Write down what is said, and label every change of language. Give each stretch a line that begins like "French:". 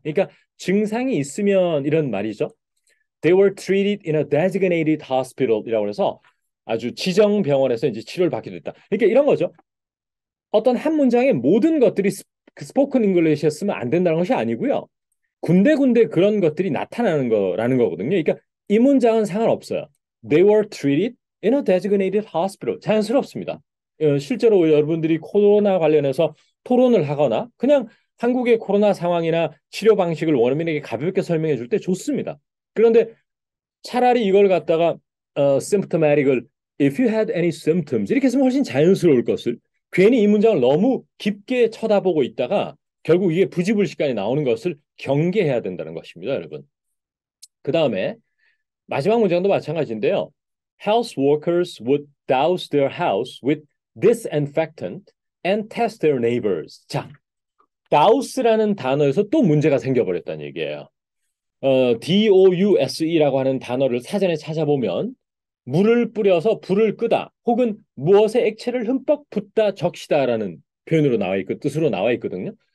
Korean: 그러니까 증상이 있으면 이런 말이죠.
English: They were treated in a designated hospital
Korean: 이라고 해서 아주 지정 병원에서 이제 치료를 받게 됐다. 그러니까 이런 거죠. 어떤 한 문장의 모든 것들이 스포큰 잉글리시에 쓰면 안 된다는 것이 아니고요. 군데군데 그런 것들이 나타나는 거라는 거거든요. 그러니까 이 문장은 상관없어요.
English: They were treated in a designated hospital.
Korean: 자연스럽습니다. 실제로 여러분들이 코로나 관련해서 토론을 하거나 그냥 한국의 코로나 상황이나 치료 방식을 원어민에게 가볍게 설명해 줄 때 좋습니다. 그런데 차라리 이걸 갖다가 symptomatic을
English: if you had any symptoms
Korean: 이렇게 쓰면 훨씬 자연스러울 것을 괜히 이 문장을 너무 깊게 쳐다보고 있다가 결국 이게 부지불식간에 나오는 것을 경계해야 된다는 것입니다, 여러분. 그 다음에 마지막 문장도 마찬가지인데요.
English: Health workers would douse their house with disinfectant and test their neighbors.
Korean: 자, douse라는 단어에서 또 문제가 생겨버렸다는 얘기예요. douse라고 하는 단어를 사전에 찾아보면 물을 뿌려서 불을 끄다 혹은 무엇에 액체를 흠뻑 붓다 적시다라는 표현으로 나와 있고 뜻으로 나와 있거든요.